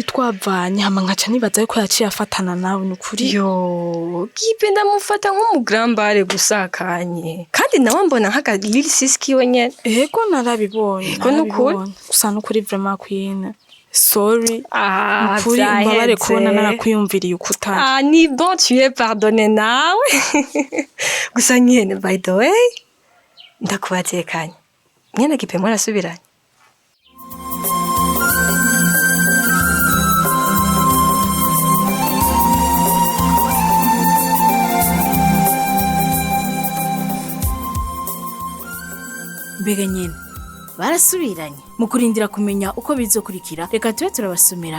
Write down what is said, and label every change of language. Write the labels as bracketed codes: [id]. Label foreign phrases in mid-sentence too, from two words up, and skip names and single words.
[rn] twavanye hama nkaca nibaza yuko yaciye afatana nawe n'ukuri yo gipe ndamufata nk'umugrambare gusakanye kandi nawe mbona nk'aka little siski wenyene ego narabibonye ego n'ukuri gusa n'ukuri vraiment kwine sorry ukuri mbabare kubona narakwiyumviriye ukutari ni [fr] bon tu es pardonné [rn] nawe gusa nyene [en] by the way [rn] ndakubatekanye nyene gipe mwarasubiranye mbega nyene barasubiranye mu kurindira kumenya uko bizokurikira reka tube turabasomera